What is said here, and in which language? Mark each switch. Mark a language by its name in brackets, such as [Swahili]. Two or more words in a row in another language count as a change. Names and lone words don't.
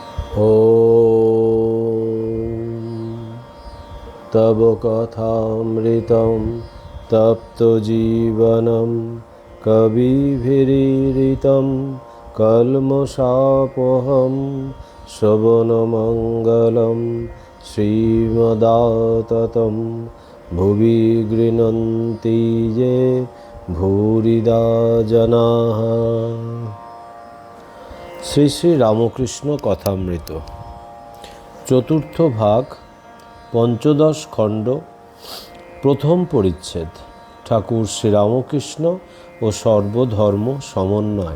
[Sanskrit] तव कथामृतं तप्तजीवनं कविभिरीडितं कल्मषापहं श्रवणमङ्गलं श्रीमदाततं भुवि गृह्णन्ति ये भूरिदा जनाः। [Bangla] শ্রী শ্রী রামকৃষ্ণ কথামৃত চতুর্থ ভাগ, পঞ্চদশ খণ্ড, প্রথম পরিচ্ছেদ। ঠাকুর শ্রীরামকৃষ্ণ ও সর্বধর্ম সমন্বয়।